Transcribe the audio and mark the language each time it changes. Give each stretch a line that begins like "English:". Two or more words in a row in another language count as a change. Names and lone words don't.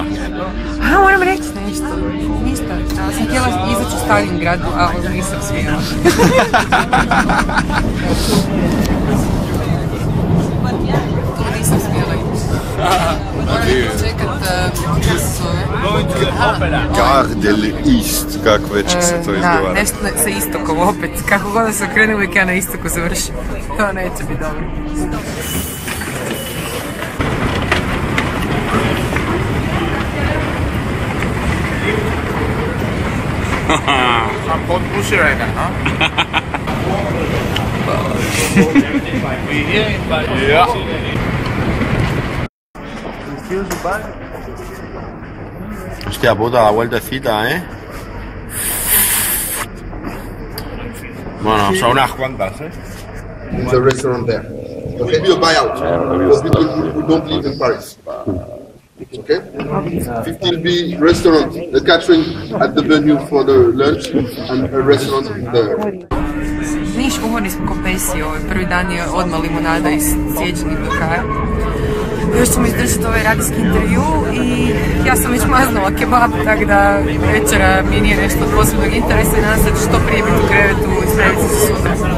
Croatian: A, moram reći nešto. Ništa. Ja sam htjela izaći u Stalingradu, ali nisam smjela. To nisam smjela ići. Moram čekat, kako se zove? Gare de l'Est, kako već se to izgovara. Da, nešto sa istokom opet. Kako god da se okrene, uvijek ja na istoku završim. To neće biti dobro. Sam pod pusirajga, no? Ja.
Spanish: Hostia puta, la vueltecita, ¿eh? Bueno, son unas cuantas, ¿eh?
English: There's a restaurant there. Okay, be a buyout for people who don't live in Paris. Okay? 15B restaurant, the catering at the venue for the lunch and a restaurant there.
Croatian: Niš, umorni smo ko pesi, prvi dan je odmah limonada iz sjećanja do kraja. Još ćemo izdržati ovaj radijski intervju i ja sam već maznula kebab, tako da večera mi nije nešto od posebnog interesa i nadam se da ću što prije biti u krevetu i spremiti se sutra.